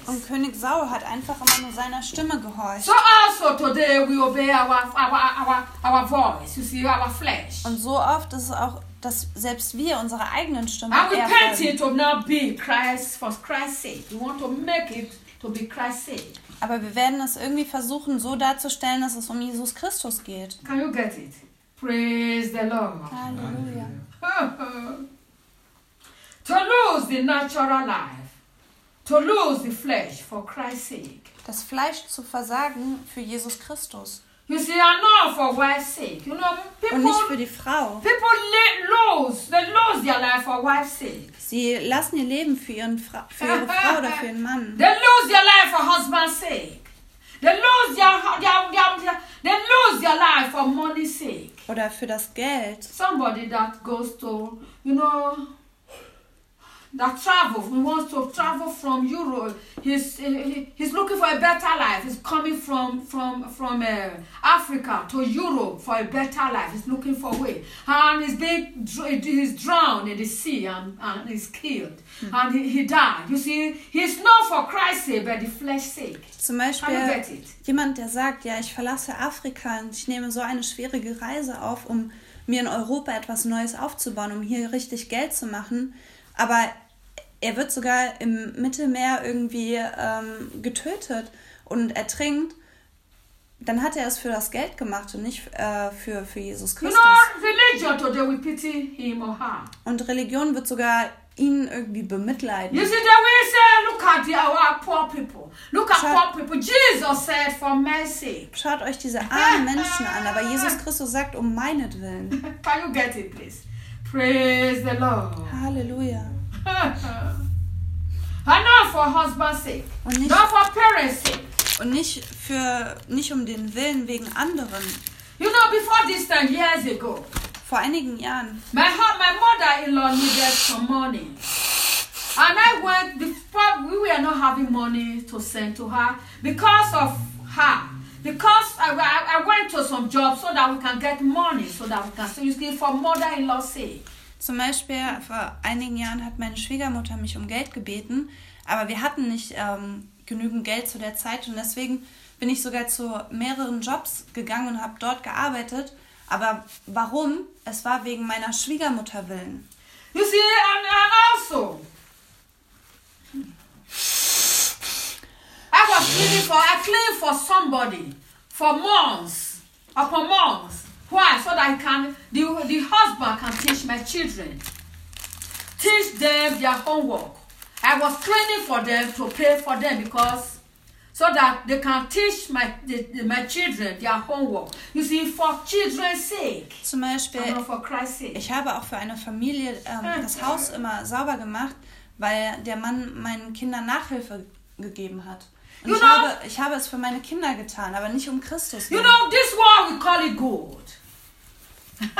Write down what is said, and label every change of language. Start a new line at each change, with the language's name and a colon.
German: Und König Saul hat einfach immer nur seiner Stimme gehorcht.
English: So also today we obey our voice, you see, our flesh.
German: Und so oft ist es auch, dass selbst wir unsere eigenen Stimme erfüllen.
English: I'm repenting to not be Christ for Christ's sake. We want to make it to be Christ's sake.
German: Aber wir werden es irgendwie versuchen, so darzustellen, dass es um Jesus Christus geht.
English: Can you get it? Praise the Lord.
German: Halleluja.
English: To lose the natural life, to lose the flesh for Christ's sake.
German: Das Fleisch zu versagen für Jesus Christus.
English: You see, are not for wife's sake. You know,
German: people, und nicht für die Frau.
English: People lose their life for wife's sake.
German: Sie lassen ihr Leben für ihre Frau oder für ihren Mann.
English: They lose their life for husband's sake. They lose their life for money's sake.
German: Oder für das Geld.
English: Somebody that goes to, you know, that travels, he wants to travel from Europe. He's looking for a better life. He's coming from Africa to Europe for a better life. He's looking for a way. And he's drowned in the sea and he's killed. Mm-hmm. And he died. You see, he's not for Christ's sake, but the flesh's sake.
German: Zum Beispiel jemand, der sagt, ja, ich verlasse Afrika und ich nehme so eine schwierige Reise auf, um mir in Europa etwas Neues aufzubauen, um hier richtig Geld zu machen. Aber er wird sogar im Mittelmeer irgendwie getötet und ertrinkt, dann hat er es für das Geld gemacht und nicht für Jesus Christus.
English: You know, religion today will pity him or her.
German: Und Religion wird sogar ihn irgendwie bemitleiden.
English: You see, then we say, look at our poor people. Look at poor people. Jesus said, for mercy.
German: Schaut euch diese armen Menschen an, aber Jesus Christus sagt, um meinetwillen.
English: Can you get it, please? Praise the Lord.
German: Halleluja.
English: And not for husband's sake. Not for parents' sake.
German: Und nicht um den Willen wegen anderen.
English: You know, before this time, years ago.
German: Vor einigen Jahren.
English: My mother-in-law needed some money. And I went, we were not having money to send to her. Because of her. Because I went to some job so that we can get money. So that we can use it for mother-in-law's sake.
German: Zum Beispiel, vor einigen Jahren hat meine Schwiegermutter mich um Geld gebeten, aber wir hatten nicht genügend Geld zu der Zeit und deswegen bin ich sogar zu mehreren Jobs gegangen und habe dort gearbeitet. Aber warum? Es war wegen meiner Schwiegermutter willen.
English: You see, and also, I was cleaning for somebody for months, upon months. Why? So that the husband can teach my children. Teach them their homework. I was training for them to pay for them because so that they can teach my children their homework. You see, for children's sake.
German: Zum Beispiel,
English: and not for Christ's sake.
German: Ich habe auch für eine Familie das Haus immer sauber gemacht, weil der Mann meinen Kindern Nachhilfe gegeben hat. Ich habe es für meine Kinder getan, aber nicht um Christus.
English: You know, this world we call it good.